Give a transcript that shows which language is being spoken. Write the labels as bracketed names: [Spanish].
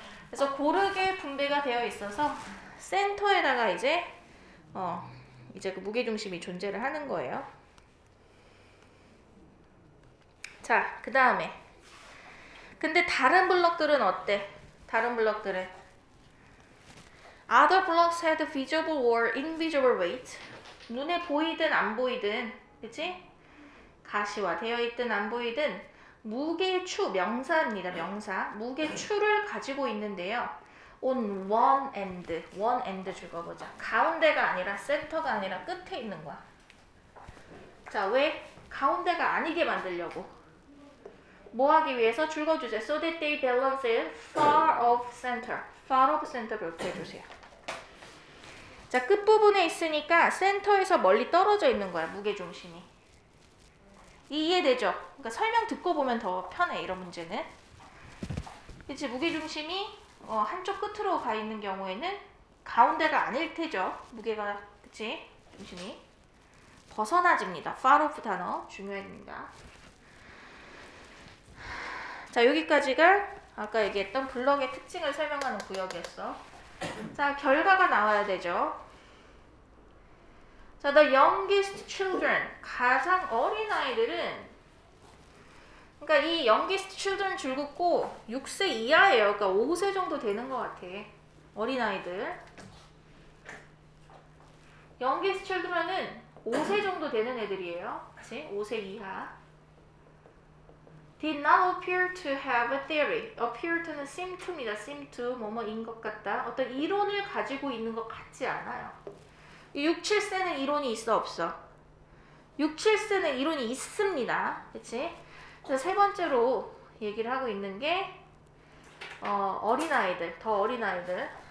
[Korean] 그래서 고르게 분배가 되어 있어서 센터에다가 이제 그 무게중심이 존재를 하는 거예요. 자, 그 다음에 근데 다른 블럭들은 어때? 다른 블럭들은 [English] Other blocks had visible or invisible weight. [Korean] 눈에 보이든 안 보이든, 그치? 가시화되어 있든 안 보이든 무게추, 명사입니다. 명사. 무게추를 가지고 있는데요. [English] On one end [Korean] 적어보자. 가운데가 아니라 센터가 아니라 끝에 있는 거야. 자, 왜? 가운데가 아니게 만들려고. 뭐 하기 위해서? 줄거주제. [English] So that they balance it far off center. far off center [Korean] 그렇게 해주세요. 자, 끝부분에 있으니까 센터에서 멀리 떨어져 있는 거야. 무게중심이. 이해되죠? 그러니까 설명 듣고 보면 더 편해. 이런 문제는. 그치? 무게중심이 한쪽 끝으로 가 있는 경우에는 가운데가 아닐 테죠. 무게가. 그치? 중심이. 벗어나집니다. far off 단어 중요합니다. 자, 여기까지가 아까 얘기했던 블럭의 특징을 설명하는 구역이었어. 자, 결과가 나와야 되죠. 자, [English] the youngest children, [Korean] 가장 어린 아이들은, 그러니까 이 youngest children 줄 긋고 6세 이하예요. 그러니까 5세 정도 되는 것 같아. 어린 아이들. youngest children은 5세 정도 되는 애들이에요. 그치? 5세 이하. [English] did not appear to have a theory. appear to는 seem to입니다. [Korean] seem to, 뭐뭐인 것 같다. 어떤 이론을 가지고 있는 것 같지 않아요. 6, 7세는 이론이 있어 없어? 6, 7세는 이론이 있습니다. 그치? 그래서 세 번째로 얘기를 하고 있는 게 어린아이들, 더 어린아이들.